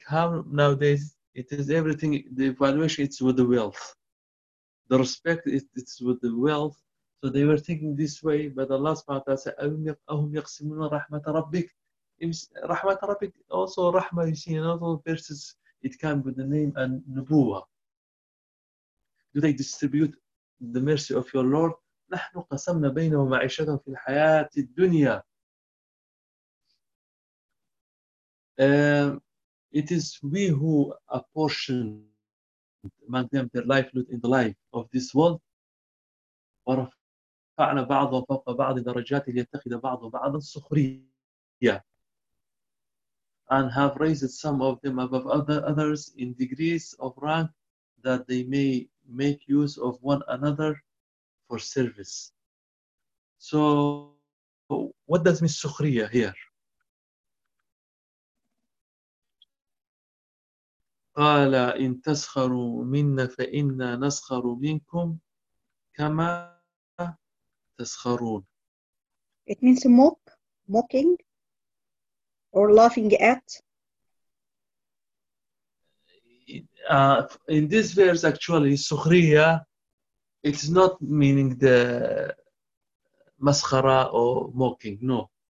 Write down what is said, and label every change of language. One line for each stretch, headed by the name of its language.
English: How nowadays it is everything, the evaluation, it's with the wealth, the respect, it's with the wealth. So they were thinking this way, but Allah subhanahu wa ta'ala said,
Arabic: أَوْمْ يَقْسِمُونَ يَقْسِمُونَ رَحْمَةَ رَبِّكَ. رَحْمَةَ رَبِّكَ,
English: also رَحْمَةَ, you see, in other verses it came with the name and نبوة. Do they distribute the mercy of your Lord?
Arabic: نحن قسمنا بينهم معيشتهم في الحياة الدنيا.
English: It is we who apportion among them their livelihood in the life of this world.
Arabic: ورفعنا بعض وفوق بعض درجات ليتخذ بعض وبعض سخرية.
English: And have raised some of them above others in degrees of rank that they may make use of one another for service. So what does mean sukhriya here?
Arabic: قال إن تسخروا منا فإنا نسخر منكم كما تسخرون.
English: It means mock, mocking or laughing at. In this verse actually, سخرية, it's not meaning the مسخرة or mocking, no.